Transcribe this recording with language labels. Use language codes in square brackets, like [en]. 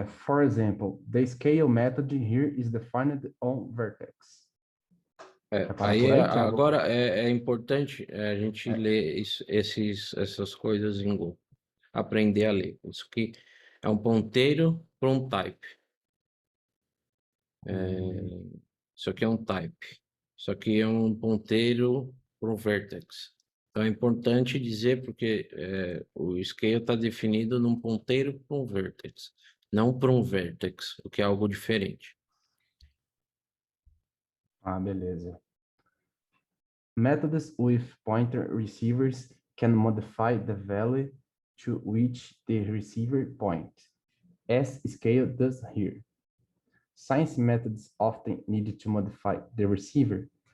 [en] For example, the scale method here is defined on vertex. [pt] Vai parar por aí, Thiago? Agora é importante a gente ler essas coisas em Go. aprender a ler. Isso aqui é um ponteiro para um type. Isso aqui é um type. Isso aqui é um ponteiro para um vertex. Então é importante dizer porque o scale está definido num ponteiro para um vertex, não para um vertex, o que é algo diferente. Ah, beleza. [en] Methods with pointer receivers can modify the value to which the receiver points, as scale does here. Science methods often need to modify the receiver.